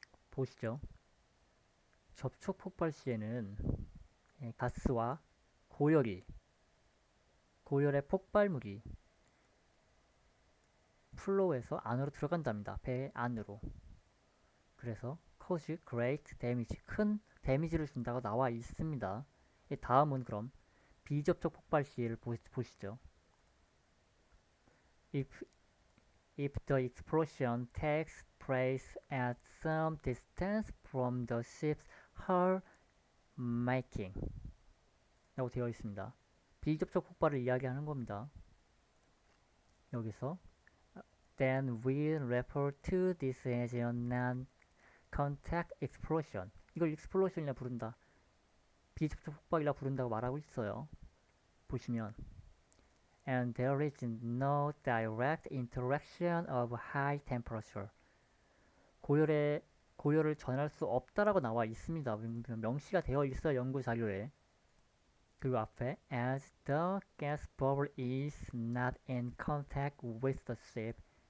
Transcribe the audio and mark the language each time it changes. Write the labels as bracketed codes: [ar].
[ko] 보시죠. 접촉 폭발 시에는 가스와 고열의 폭발물이 플로우에서 안으로 들어간답니다. 배 안으로. 그래서 [en] cause great damage, [ko] 큰 데미지를 준다고 나와 있습니다. 다음은 그럼 비접촉 폭발 시를 보시죠. [en] If, if the explosion takes place at some distance from the ship's hull making [ko] 라고 되어 있습니다. 비접촉 폭발을 이야기하는 겁니다. 여기서 [en] then we refer to this as a non-contact explosion. [ko] 이걸 explosion이라 부른다. 비접촉 폭발이라 부른다고 말하고 있어요. 보시면 [en] and there is no direct interaction of high temperature. [ko] 고열을 전할 수 없다라고 나와 있습니다. 명시가 되어 있어요. 연구 자료에. 그리고 앞에 [en] as the gas bubble is not in contact with the ship,